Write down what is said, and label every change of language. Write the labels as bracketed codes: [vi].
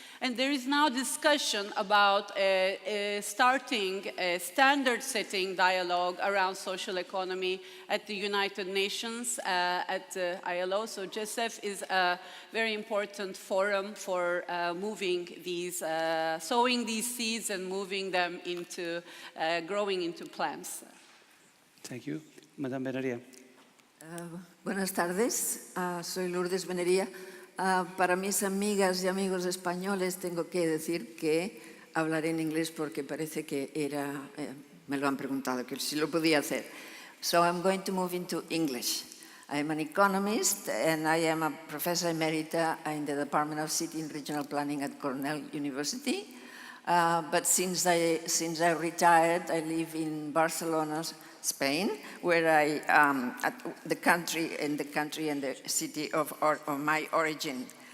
[en] And there is now discussion about starting a standard-setting dialogue around social economy at the United Nations, at the ILO. So GSEF is a very important forum for moving these, sowing these seeds and moving them into, growing into plants. Thank you. Madame Benería. [es] Buenas tardes, soy Lourdes Benería. Para mis amigas y amigos españoles tengo que decir que hablaré en inglés porque parece que me lo han preguntado, que si lo podía hacer. [en] So I'm going to move into English. I'm an economist and I am a professor emerita in the Department of City and Regional Planning at Cornell University. But since I retired, I live in Barcelona, Spain, where I at the country and the city of my origin.